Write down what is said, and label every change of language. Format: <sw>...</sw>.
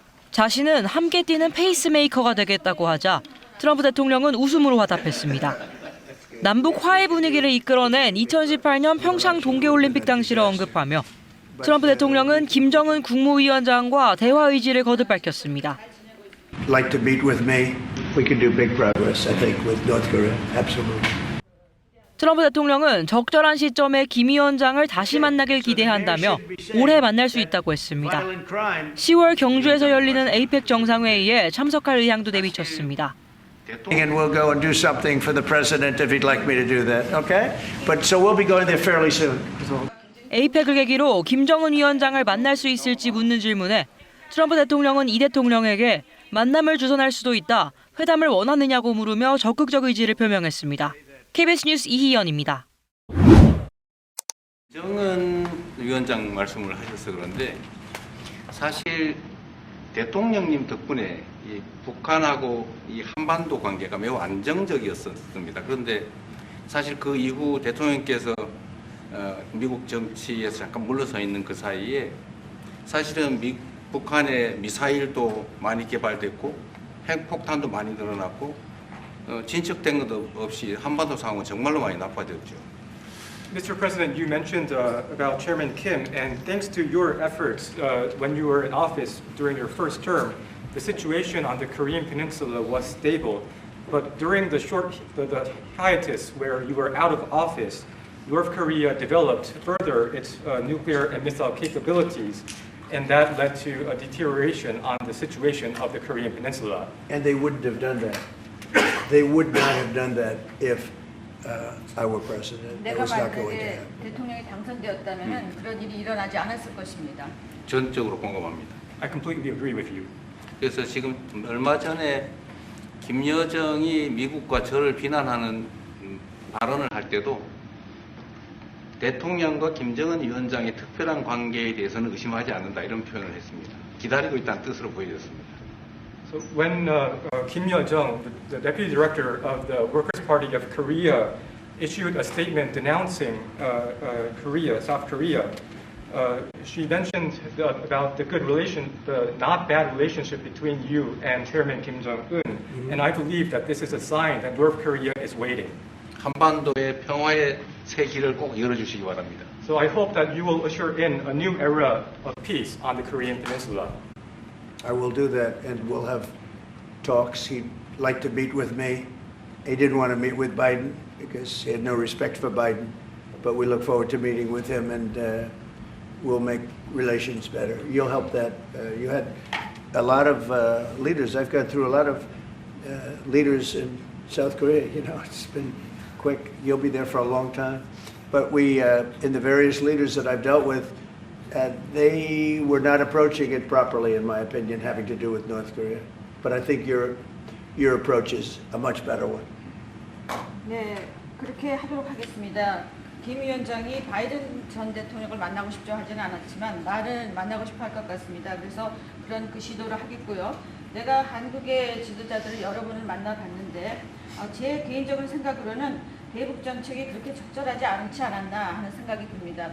<ko>자신은 함께 뛰는 페이스메이커가 되겠다고 하자 트럼프 대통령은 웃음으로 화답했습니다. 남북 화해 분위기를 이끌어낸 2018년 평창 동계올림픽 당시를 언급하며 트럼프 대통령은 김정은 국무위원장과 대화 의지를 거듭 밝혔습니다.</ko> <en>Like to meet with me. We can do big progress, I think, with North Korea. Absolutely.</en> <ko>트럼프 대통령은 적절한 시점에 김 위원장을 다시 만나길 기대한다며 올해 만날 수 있다고 했습니다. 10월 경주에서 열리는 에이펙 정상회의에 참석할 의향도 내비쳤습니다.</ko> <en>And we'll go and do something for the president if he'd like me to do that, okay? But so we'll be going there fairly soon.</en> <ko>에이펙을 계기로 김정은 위원장을 만날 수 있을지 묻는 질문에 트럼프 대통령은 이 대통령에게 만남을 주선할 수도 있다, 회담을 원하느냐고 물으며 적극적 의지를 표명했습니다. KBS 뉴스 이희연입니다. 김정은 위원장 말씀을 하셔서 그런데 사실 대통령님 덕분에 이 북한하고 이 한반도 관계가 매우 안정적이었습니다. 그런데 사실 그 이후 대통령께서 미국 정치에서 잠깐 물러서 있는 그 사이에 사실은 북한의 미사일도 많이 개발됐고 핵폭탄도 많이 늘어났고 진척된 것도 없이 한반도 상황은 정말로 많이 나빠졌죠.</ko> <en>Mr. President, you mentioned about Chairman Kim, and thanks to your efforts when you were in office during your first term, the situation on the Korean Peninsula was stable. But during the hiatus where you were out of office, North Korea developed further its nuclear and missile capabilities, and that led to a deterioration on the situation of the Korean Peninsula. And they wouldn't have done that. They would not have done that if I were president. It was not going to happen.</en> <ko>대통령이 당선되었다면 그런 일이 일어나지 않았을 것입니다. 전적으로 공감합니다.</ko> <en>I completely agree with you.</en> <ko>그래서 지금 얼마 전에 김여정이 미국과 저를 비난하는 발언을 할 때도 대통령과 김정은 위원장의 특별한 관계에 대해서는 의심하지 않는다 이런 표현을 했습니다. 기다리고 있다는 뜻으로 보여졌습니다.</ko> <en>So when Kim Yo-jong, the deputy director of the Workers' Party of Korea, issued a statement denouncing South Korea, she mentioned about the not bad relationship between you and Chairman Kim Jong-un, and I believe that this is a sign that North Korea is waiting.</en> <ko>한반도의 평화의 새 길을 꼭 열어주시기 바랍니다.</ko> <en>So I hope that you will usher in a new era of peace on the Korean Peninsula. I will do that, and we'll have talks. He'd like to meet with me. He didn't want to meet with Biden because he had no respect for Biden, but we look forward to meeting with him, and we'll make relations better. You'll help that. You had a lot of leaders. I've gone through a lot of leaders in South Korea. You know, it's been quick. You'll be there for a long time. But we, in the various leaders that I've dealt with, they were not approaching it properly, in my opinion, having to do with North Korea. But I think your approach is a much better one.</en> <ko>네, 그렇게 하도록 하겠습니다. 김 위원장이 바이든 전 대통령을 만나고 싶죠 하지는 않았지만 말은 만나고 싶어 할 것 같습니다. 그래서 그런 그 시도를 하겠고요. 내가 한국의 지도자들을 여러 분을 만나봤는데 제 개인적인 생각으로는 대북 정책이 그렇게 적절하지 않지 않았나 하는 생각이 듭니다.</ko>